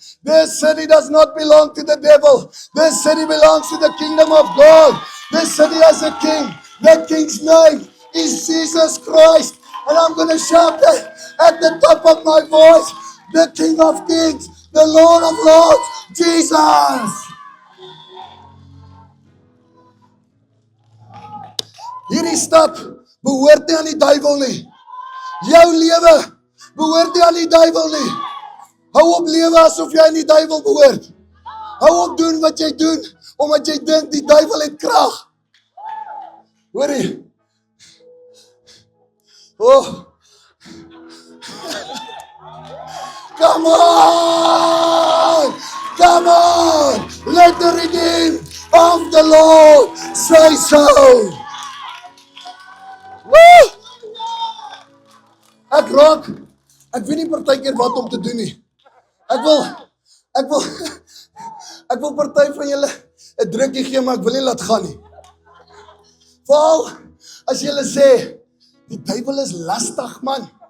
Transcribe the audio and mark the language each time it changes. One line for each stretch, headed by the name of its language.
English: This city does not belong to the devil. This city belongs to the kingdom of God. This city has a king. That king's name is Jesus Christ. And I'm going to shout that at the top of my voice. The King of Kings, the Lord of Lords, Jesus.
Afrikaans: Hierdie stad behoort nie aan die duiwel nie. Jou lewe behoort nie aan die duiwel nie. Hou op lewe asof jy aan die duiwel behoort. Hou op doen wat jy doen omdat jy dink die duiwel het krag. Hoorie. Oh.
English: Come on! Come on! Let the redeemed of the Lord say so. Woo!
Afrikaans: Ek weet nie partykeer wat om te doen nie. Ek wil party van julle 'n drukkie gee, maar ek wil nie laat gaan nie. Veral as julle sê die duiwel is lastig, man.